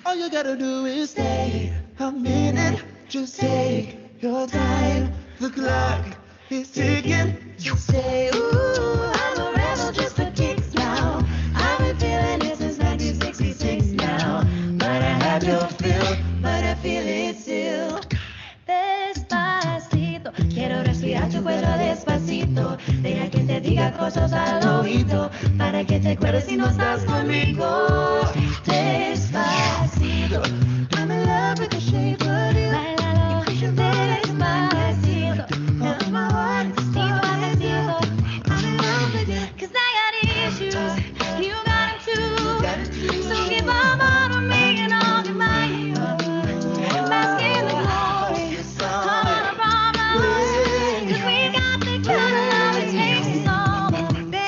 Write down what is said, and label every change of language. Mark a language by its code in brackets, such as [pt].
[en] All you gotta do is stay a minute. Just take your time. The clock is ticking. Just say, ooh, I'm a rebel just for kicks now. I've been feeling it since 1966 now. But I have your feel, but I feel it still. [es] Despacito, quiero respirar tu cuello despacito. Deja que te diga cosas al oído, para que te acuerdes si no estás conmigo. [en] Despacito, I'm in love with the shape of you. Despacito, and my heart is despacito. I'm in love with you, 'cause I got issues, you got them too. So give up on me and I'll give my you. Bask in the glory of our problems, 'cause we got the kind of love it takes to solve them.